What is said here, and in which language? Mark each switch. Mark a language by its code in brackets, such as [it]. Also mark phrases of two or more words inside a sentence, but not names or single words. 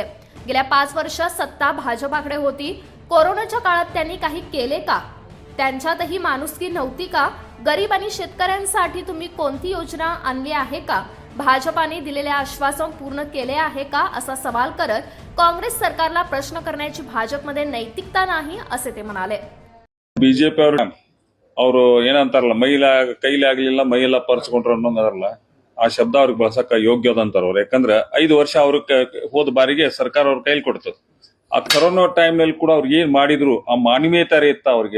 [mr] गेल्या 5 वर्षात सत्ता भाजपाकडे होती. कोरोनाच्या काळात त्यांनी काही केले का? त्यांच्यातही माणुसकी नव्हती का? गरीब आणि शेतकऱ्यांसाठी तुम्ही कोणती योजना आणली आहे का? भाजपाने दिलेले आश्वासन पूर्ण केले आहे का, असा सवाल करत काँग्रेस सरकारला प्रश्न करण्याची भाजपमध्ये नैतिकता नाही, असे ते म्हणाले. [kn] ಬಿಜೆಪಿ ಅವರು ಏನಂತಾರಲ್ಲ ಕೈಲಿ ಆಗ್ಲಿಲ್ಲ ಮೈಯೆಲ್ಲ ಪರ್ಸ್ಕೊಂಡ್ರು ಅನ್ನೋಂಗದಾರಲ್ಲ, ಆ ಶಬ್ದ ಅವ್ರಿಗೆ ಬಳಸಕ್ಕ ಯೋಗ್ಯದಂತಾರ ಅವ್ರು. ಯಾಕಂದ್ರೆ 5 ವರ್ಷ ಅವ್ರಿಗೆ ಹೋದ ಬಾರಿಗೆ ಸರ್ಕಾರ ಅವ್ರ ಕೈಲಿ ಕೊಡ್ತು. ಆ ಕರೋನಾ ಟೈಮ್ ನಲ್ಲಿ ಕೂಡ ಅವ್ರಿಗೆ ಏನ್ ಮಾಡಿದ್ರು ಆ ಮಾನವೀಯತೆ ಇತ್ತ ಅವ್ರಿಗೆ.